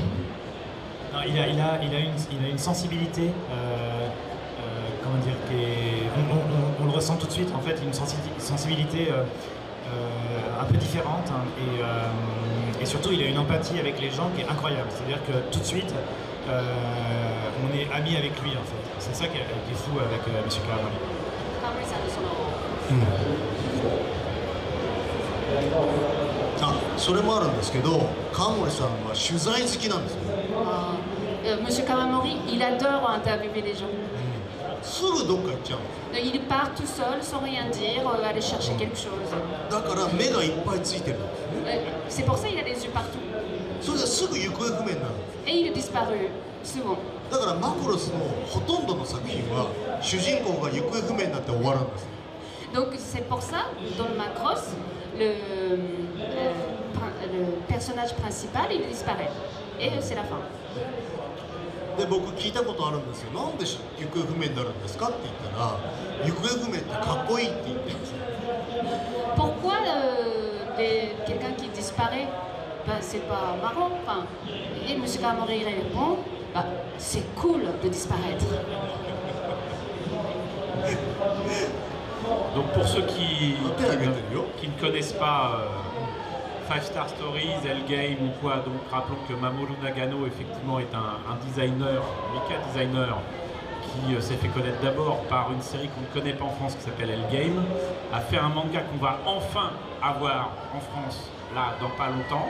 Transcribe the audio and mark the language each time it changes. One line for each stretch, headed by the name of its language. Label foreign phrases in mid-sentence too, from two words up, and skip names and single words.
French: Non, il a une sensibilité, comment dire, on le ressent tout de suite en fait, une sensibilité un peu différente, hein, et surtout il a une empathie avec les gens qui est incroyable, c'est-à-dire que tout de suite on est amis avec lui en fait, c'est ça qui est fou avec M. Kawamori.
Japanese: それもあるんですけど、川森さんは取材好きなんですよ。
French: Monsieur Kawamori, il adore interviewer les gens.
Japanese: すぐどっか行っちゃうんですよ。
French: Il part tout seul, sans rien dire, aller chercher quelque chose.
Japanese: だから目がいっぱいついてるんですね。
French: C'est pour ça qu'il a les yeux partout.
Japanese: それですぐ行方不明になるんです。
French: Et il est disparu, souvent.
Japanese: だからマクロスのほとんどの作品は主人公が行方不明になって終わるんです。
French: Donc c'est pour ça, dans le Macross, le personnage principal, il disparaît. Et c'est la fin.
Japanese: で僕聞いたことあるんですよ。なんで行方不明になるんですかって言ったら、行方不明ってかっこいいって言ってるんですよ。
French: Pourquoi les ben, c'est pas marrant. Enfin, et M. Kawamori répond, bah, c'est cool de disparaître. Donc pour ceux qui ne connaissent pas Five Star Stories, L-Game ou quoi, donc rappelons que Mamoru Nagano effectivement est un designer, mecha designer, qui s'est fait connaître d'abord par une série qu'on ne connaît pas en France qui s'appelle L-Game, a fait un manga qu'on va enfin avoir en France, là, dans pas longtemps.